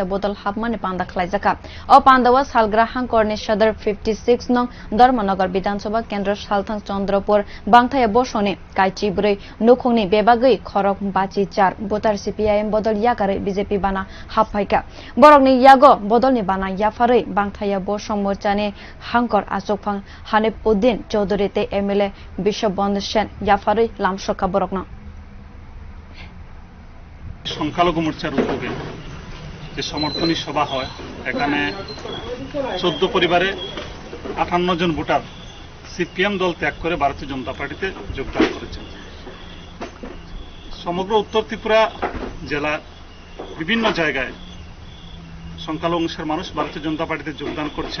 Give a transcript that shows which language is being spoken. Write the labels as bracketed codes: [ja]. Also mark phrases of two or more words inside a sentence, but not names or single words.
[trp] bodol hapmani panda khwlaijak o pandao salgwra hangkor ni sadar 56 nong Dharma nagar bidhansabha kendra salthang chandrapur bathaya bosong ni kaichi broi nukhongni bebagwi khorok bachi 4 botar CPIM bodol yakare BJP bana Phai borokni yago bodolni bana yafarei bathaya bosong morchani hangkor asokphang Hanif Uddin Chaudhary te MLA Biswabondo Sen yafarei lamsoka borokna [bn] সংখ্যালঘু মোর্চার উদ্যোগে যে সমর্থনী সভা হয় এখানে 14 পরিবারে 58 জন ভোটার সিপিএম দল ত্যাগ করে ভারতীয় জনতা পার্টিতে যোগদান করেছেন। সমগ্র উত্তর ত্রিপুরা জেলার বিভিন্ন জায়গায় সংখ্যালঘু অংশের মানুষ ভারতীয় জনতা পার্টিতে যোগদান করছেন।